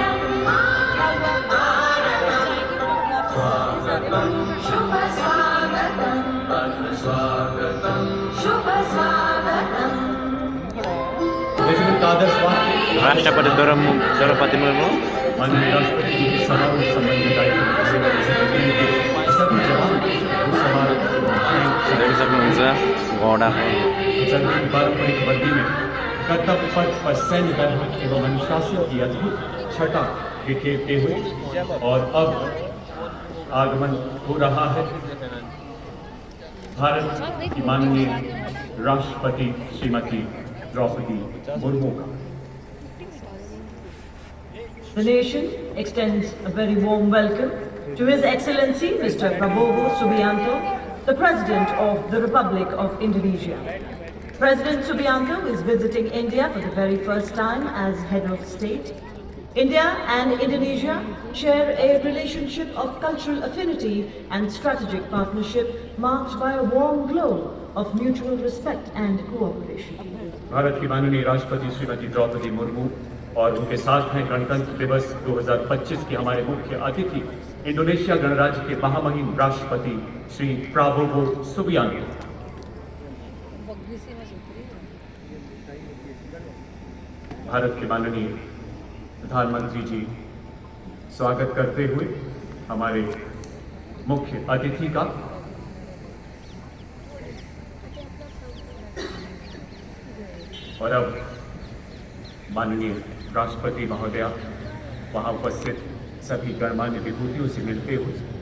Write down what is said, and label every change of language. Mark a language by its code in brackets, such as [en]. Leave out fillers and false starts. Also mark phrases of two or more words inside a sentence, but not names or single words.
[hi] शुभ स्वागतम शुभ स्वागतम। एक आदर्श वाक्य राष्ट्रपति द्रौपदी मुर्मू माननीय राष्ट्रपति जी की समारोह संबंधी दायित्व सभी जवान घुड़सवार [ne] देख सक्नुहुन्छ घोडाको [hi] जनता की पारंपरिक वर्दी में कर्तव्य पथ पर सैन्य दल एवं अनुशासन की अद्भुत छटा बिखेरते हुए और अब आगमन हो रहा है भारत की माननीय राष्ट्रपति श्रीमती द्रौपदी मुर्मू का। [en] The nation extends a very warm welcome to His Excellency Mr. Prabowo Subianto, the President of the Republic of Indonesia. President Subianto is visiting India for the very first time as head of state. India and Indonesia share a relationship of cultural affinity and strategic partnership marked by a warm glow of mutual respect and cooperation. [hi] भारत की माननीय राष्ट्रपति श्रीमती द्रौपदी मुर्मू और उनके साथ हैं गणतंत्र दिवस 2025 के हमारे मुख्य अतिथि इंडोनेशिया गणराज्य के महामहिम राष्ट्रपति श्री प्राबोवो सुबियांतो। भारत के माननीय प्रधानमंत्री जी स्वागत करते हुए हमारे मुख्य अतिथि का और अब माननीय राष्ट्रपति महोदया वहां उपस्थित सभी गणमान्य विभूतियों से मिलते हुए